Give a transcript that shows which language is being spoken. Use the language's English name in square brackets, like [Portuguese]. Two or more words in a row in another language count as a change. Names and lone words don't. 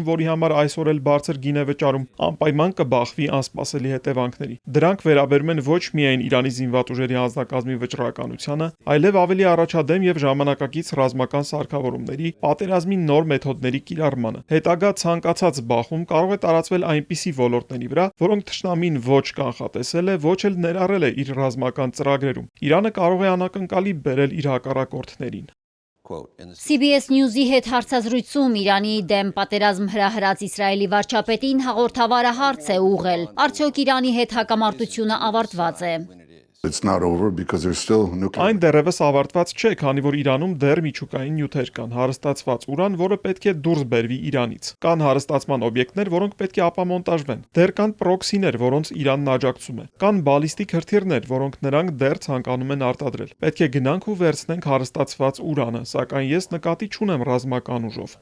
[Armenian] որի համար այսօր էլ բարձր գին է վճարում, անպայման կբախվի անսպասելի հետևանքների։ Դրանք վերաբերում են ոչ միայն Իրանի զինված ուժերի անձնակազմի վճռականությանը, այլև ավելի առաջադեմ եւ ժամանակակից ռազմական սարքավորումների, պատերազմի նոր մեթոդների կիրառմանը։ Հետագա ցանկացած բախում կարող է տարածվել այնպիսի ոլորտների վրա, որոնք թշնամին ոչ կանխատեսել է, ոչ էլ ներառել է իր ռազմական ծրագրերում։ Իրանը կարող է անակնկալի բերել իր հակառակորդներին։ CBS News-ի հետ հարցազրույցում Իրանի դեմ պատերազմ հրահրած Իսրայելի վարչապետին հաղորդավարը հարց է ուղղել. Արդյոք Իրանի հետ հակամարտությունը ավարտված է։ [English] It's not over because there's still nuclear. [Armenian] Այն դեռևս ավարտված չէ, քանի որ Իրանում դեռ միջուկային նյութեր կան, հարստացված ուրան, որը պետք է դուրս բերվի Իրանից։ Կան հարստացման օբյեկտներ, որոնք պետք է ապամոնտաժվեն։ Դեռ կան պրոքսիներ, որոնց Իրանն աջակցում է։ Կան բալիստիկ հրթիռներ, որոնք նրանք դեռ ցանկանում են արտադրել։ Պետք է գնանք ու վերցնենք հարստացված ուրանը, սակայն ես նկատի չունեմ ռազմական ուժով։